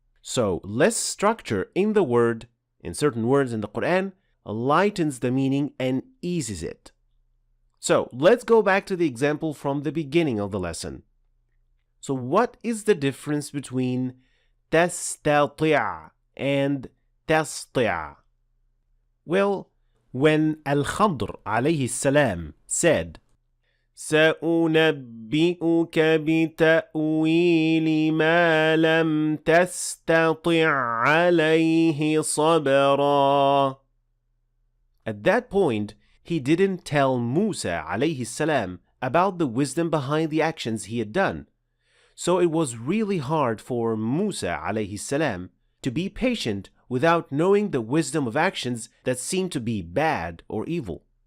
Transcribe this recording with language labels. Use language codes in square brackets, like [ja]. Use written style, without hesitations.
[en] So, less structure in the word, in certain words in the Qur'an, lightens the meaning and eases it. So, let's go back to the example from the beginning of the lesson. So, what is the difference between تستطيع and تستطيع? Well, when Al-Khadr alayhi salam said, [ar] سأنبئك بتأويل ما لم تستطع عليه صبرا. [en] At that point, he didn't tell Musa alayhi salam about the wisdom behind the actions he had done. So it was really hard for Musa alayhi salam to be patient without knowing the wisdom of actions that seemed to be bad or evil.